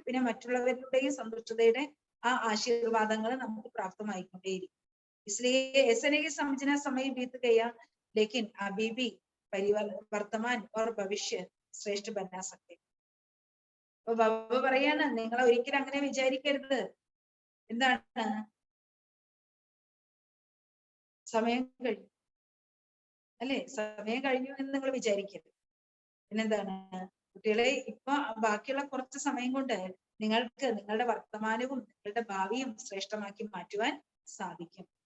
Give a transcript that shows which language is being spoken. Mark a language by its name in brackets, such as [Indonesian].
[Malayalam] പിന്നെ മറ്റുള്ളവരുടെയും സന്തുഷ്ടതയുടെ ആ ആശീർവാദങ്ങൾ നമുക്ക് പ്രാപ്തമായിക്കൊണ്ടേയിരിക്കും. [Hindi] इसलिए ऐसा नहीं कि समझना समय बीत गया लेकिन अभी भी वर्तमान और भविष्य श्रेष्ठ बना सकते. [Malayalam] അപ്പൊ ബാബ പറയാണ്, നിങ്ങൾ ഒരിക്കലും അങ്ങനെ വിചാരിക്കരുത്. എന്താണ്? സമയം കഴിഞ്ഞു, അല്ലെ, സമയം കഴിഞ്ഞു എന്ന് നിങ്ങൾ വിചാരിക്കരുത്. പിന്നെന്താണ്? കുട്ടികളെ, ഇപ്പൊ ബാക്കിയുള്ള കുറച്ച് സമയം കൊണ്ട് നിങ്ങൾക്ക് നിങ്ങളുടെ വർത്തമാനവും നിങ്ങളുടെ ഭാവിയും ശ്രേഷ്ഠമാക്കി മാറ്റുവാൻ സാധിക്കും.